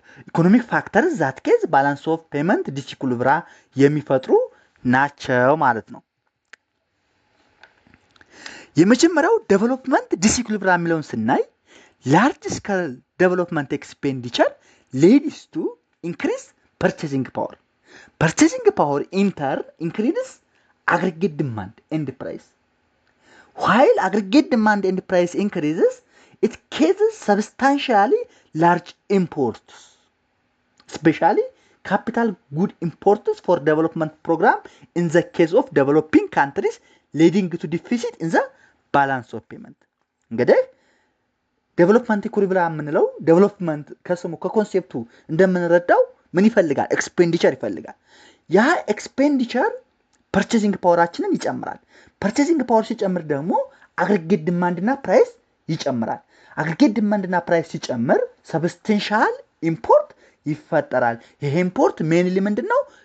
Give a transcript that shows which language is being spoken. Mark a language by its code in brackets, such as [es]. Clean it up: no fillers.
[en] ኢኮኖሚክ ፋክተር ዛት ኬዝ ባላንስ ኦፍ ፔመንት ዲስኢኩሊብራ [am] የሚፈጥሩ ናቸው ማለት ነው። የመጀመሪያው [en] ዴቨሎፕመንት ዲስኢኩሊብራ [am] የሚለውን ስናይ [en] large scale development expenditure leads to increase purchasing power. Purchasing power in turn increases aggregate demand and price. While aggregate demand and price increases, it causes substantially large imports, especially capital good imports for development program in the case of developing countries, leading to deficit in the balance of payment. [am] እንግዲህ ዴቨሎፕመንት ኢኩሊብሪየም የምንለው ዴቨሎፕመንት ከስሙ ከኮንሴፕቱ እንደምንረዳው ምን ይፈልጋል? ኤክስፔንዲቸር ይፈልጋል። ያ ኤክስፔንዲቸር ፐርቼዚንግ ፓወራችንን ይጨምራል። ፐርቼዚንግ ፓወር ሲጨምር ደግሞ አግሪጌት ዲማንድ እና ፕራይስ ይጨምራል። አግሪጌት ዲማንድ እና ፕራይስ ሲጨምር ሰብስቴንሻል ኢምፖርት ይፈጠራል። ይሄ ኢምፖርት ሜንሊ ምንድነው?